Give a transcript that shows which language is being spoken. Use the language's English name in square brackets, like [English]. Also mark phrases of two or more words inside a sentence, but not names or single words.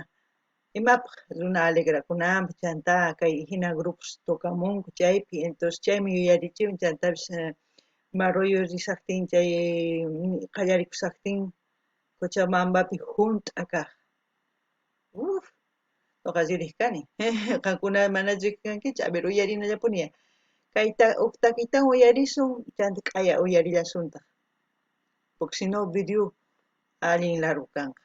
[Quechua] Imapaq runa alegrakunanpaq chanta, kay hina grupos tokamunku chaypi, entonces chaymi yuyarichiwan chantapis Maroyu risaqtin, chay qallarikusaqtin Cochabambapi junta kaq. Noqa riq kani. Qankuna mana riq kankichu, [Spanish] a ver [Quechua] uyarinallapunia. Kayta takiytawan uyarisun, chanta q'aya uyarillasunta. [Spanish] Porque si no [Quechua] video allin largo kanqa.